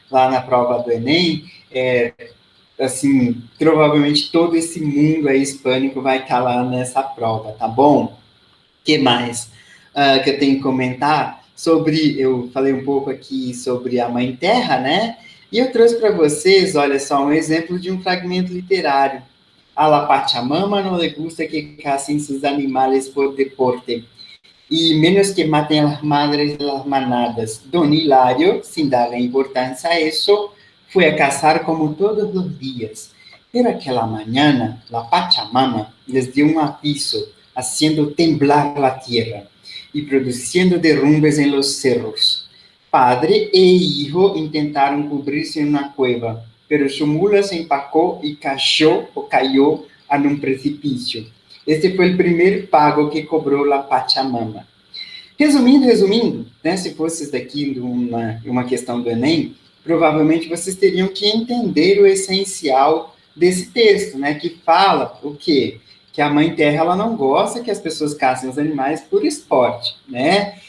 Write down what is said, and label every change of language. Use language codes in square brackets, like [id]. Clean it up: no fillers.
[pt] Lá na prova do Enem, assim, provavelmente todo esse mundo aí hispânico vai estar lá nessa prova, tá bom? O que mais que eu tenho que comentar? Eu falei um pouco aqui sobre a Mãe Terra, né? E eu trouxe para vocês, olha só, um exemplo de um fragmento literário. [es] A la Pachamama no le gusta que casen sus animales por deporte, y menos que maten a las madres de las manadas. Don Hilario, sin darle importancia a eso, fue a cazar como todos los días. Pero aquella mañana, la Pachamama les dio un aviso, haciendo temblar la tierra y produciendo derrumbes en los cerros. Padre e hijo intentaron cubrirse en una cueva, pero su mula se empacó y cayó en un precipicio. [pt] Este foi o primeiro pago que cobrou a Pachamama. Resumindo, né, se fosse isso daqui uma questão do Enem, provavelmente vocês teriam que entender o essencial desse texto, né, que fala o quê? Que a Mãe Terra ela não gosta que as pessoas caçem os animais por esporte, né?